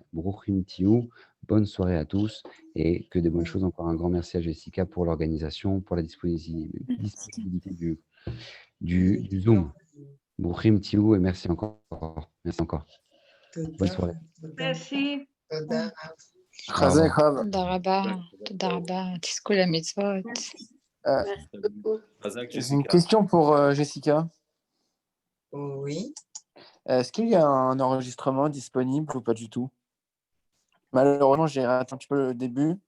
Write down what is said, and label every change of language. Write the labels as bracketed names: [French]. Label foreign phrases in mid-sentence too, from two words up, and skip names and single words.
[Hebrew] ברוכים תהיו, [French] bonne soirée à tous et que des bonnes choses. Encore un grand merci à Jessica pour l'organisation, pour la disponibilité du Zoom. [Hebrew] ברוכים תהיו [French] et merci encore. Merci encore. Bonne soirée. Merci. [Hebrew] חזק רב. תודה רבה, תודה רבה, תזכו למצוות. [French] J'ai une question pour Jessica. Oui. Est-ce qu'il y a un enregistrement disponible ou pas du tout? Malheureusement, j'ai raté un petit peu le début.